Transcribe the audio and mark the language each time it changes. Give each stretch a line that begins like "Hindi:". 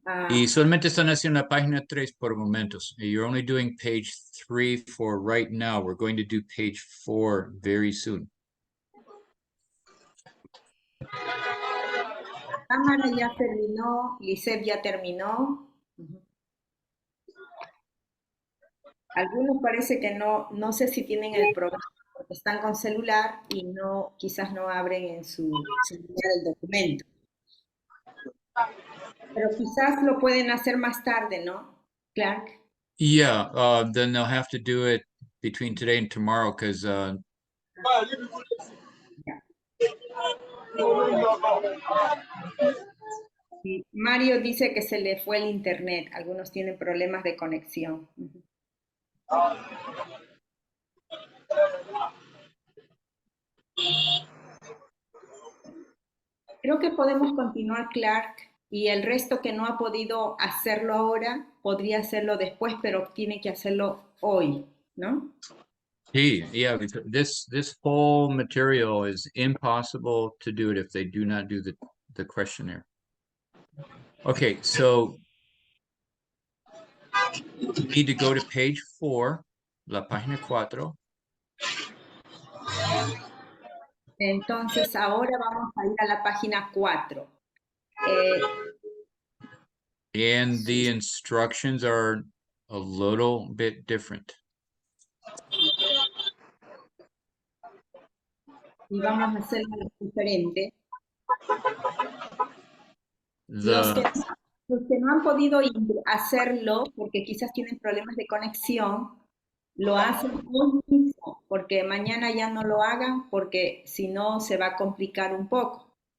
Spanish: Y solamente están haciendo la página 3 por momentos.
English: You're only doing page 3 for right now. We're going to do page 4 very soon.
Spanish: Cámara ya terminó, Lisette ya terminó. Algunos parece que no sé si tienen el programa, porque están con celular y quizás no abren en su celular el documento. Pero quizás lo pueden hacer más tarde, ¿no, Clark?
English: Yeah, then they'll have to do it between today and tomorrow because
Spanish: Sí, Mario dice que se le fue el internet. Algunos tienen problemas de conexión. Creo que podemos continuar, Clark, y el resto que no ha podido hacerlo ahora, podría hacerlo después, pero tiene que hacerlo hoy, ¿no?
English: Yeah, this whole material is impossible to do it if they do not do the questionnaire. Okay, so you need to go to page 4,
Spanish: la página 4. Entonces ahora vamos a ir a la página 4.
English: And the instructions are a little bit different.
Spanish: Y vamos a hacerlo diferente. Los que no han podido hacerlo, porque quizás tienen problemas de conexión, lo hacen hoy mismo, porque mañana ya no lo hagan, porque si no se va a complicar un poco.